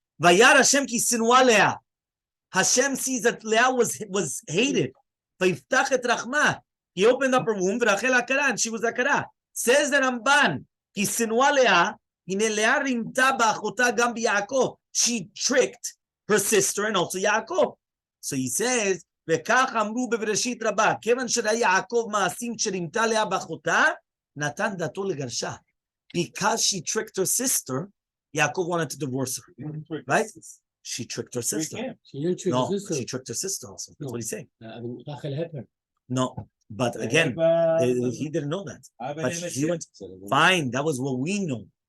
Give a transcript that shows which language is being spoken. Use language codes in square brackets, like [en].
[he] Vayar Hashem ki sinua Leah. [en] Hashem sees that Leah was hated. [he] Vayiftach et Rachma. [en] He opened up her womb, Rachel akara, and she was akara. Says the Ramban, [he] ki sinua Leah, hine Leah rimta ba'achota gam b'Yaakov. [en] She tricked her sister and also Yaakov. So he says, [he] וכך אמרו בבראשית רבה, כיוון שראה יעקב מעשים שרימתה לאה באחותה, נתן דתו לגרשה. [en] Because she tricked her sister, Yaakov wanted to divorce her. Right? She tricked her sister. She tricked her sister also. That's what he's saying. No. But again, he didn't know that. But he went, fine, that was what we know.